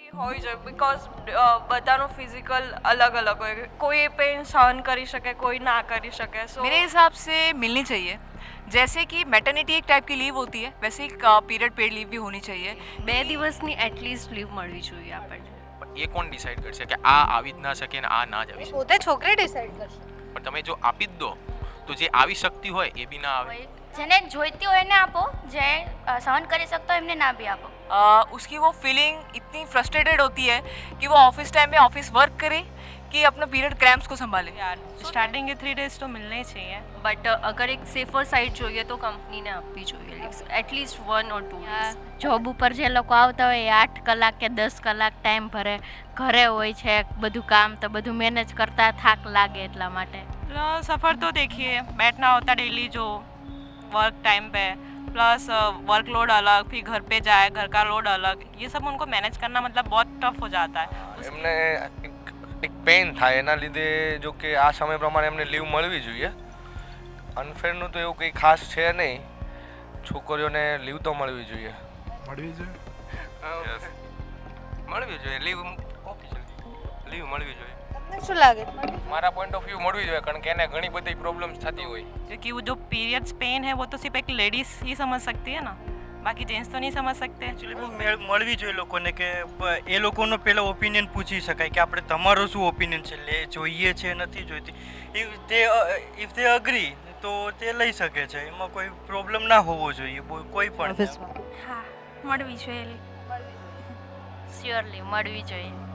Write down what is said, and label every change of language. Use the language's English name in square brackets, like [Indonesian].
[Gujarati] હોય છે બિકોઝ બધાનું [Hindi] फिजिकल अलग अलग [Gujarati] હોય કોઈ પેન સહન કરી શકે કોઈ ના કરી શકે સો [Hindi] मेरे हिसाब से मिलनी चाहिए जैसे कि मैटरनिटी एक टाइप की लीव होती है वैसे ही पीरियड पेड लीव भी होनी चाहिए [Gujarati] 2 દિવસની એટલીસ્ટ લીવ મળવી જોઈએ આપણને. પણ એ કોણ ડિસાઈડ કરશે કે આ આવી જ ના શકે ને આ ના જ આવી શકે? પોતે છોકરી ડિસાઈડ કરશે. પણ તમે જો આપી જ દો તો જે આવી શકતી હોય એ બી ના આવે. જેને જોઈતી હોય એને આપો, જે સહન કરી શકતો હોય એમને ના બી આપો. [Hindi] उसकी वो फीलिंग इतनी फ्रस्ट्रेटेड होती है कि वो ऑफिस टाइम में ऑफिस वर्क करे कि अपना पीरियड क्रैम्प्स को संभाले. यार स्टार्टिंग के 3 days तो मिलने ही चाहिए [Gujarati] બટ અગર એક સેફર સાઇડ જોઈએ તો કંપનીને આપવી જોઈએ leaves at least 1 or 2 days. Job ઉપર જે લોકો આવતા હોય એ 8 કલાક કે 10 કલાક ટાઈમ ભરે, ઘરે હોય છે બધું કામ, તો બધું મેનેજ કરતા થાક લાગે એટલા માટે. [Hindi] सफ़र तो देखिए बैठना होता डेली जो वर्क टाइम पे प्लस वर्कलोड अलग फिर घर पे जाए घर का लोड अलग ये सब उनको मैनेज करना मतलब बहुत टफ हो जाता है [Gujarati] એમને એક પેઇન થાય એના લીધે જો કે આ સમય પ્રમાણે એમને લીવ મળવી જોઈએ. અનફેરનું તો એવું કંઈ ખાસ છે નહીં, છોકરીઓને લીવ તો મળવી જોઈએ. મળવી જોઈએ લીવ ઓફિશિયલ લીવ મળવી જોઈએ. તમને શું લાગે? મારા પોઈન્ટ ઓફ વ્યૂ મળવી જોઈએ કારણ કે એને ઘણી બધી પ્રોબ્લેમ્સ થતી હોય. [Hindi] क्योंकि वो जो पीरियड्स पेन है वो तो सिर्फ एक लेडीज ही समझ सकती है ना, बाकी जेंट्स तो नहीं समझ सकते. [Gujarati] એકચ્યુઅલી મળવી જોઈએ લોકોને કે એ લોકોનો પહેલાં ઓપિનિયન પૂછી શકાય કે આપણે તમારો શું ઓપિનિયન છે, જોઈએ છે નથી જોઈતી. ઇફ તે અગ્રી તો તે લઈ શકે છે, એમાં કોઈ પ્રોબ્લેમ ના હોવો જોઈએ કોઈ પણ. ઓફિસમાં હા, મળવી જોઈએ. શ્યોરલી મળવી જોઈએ.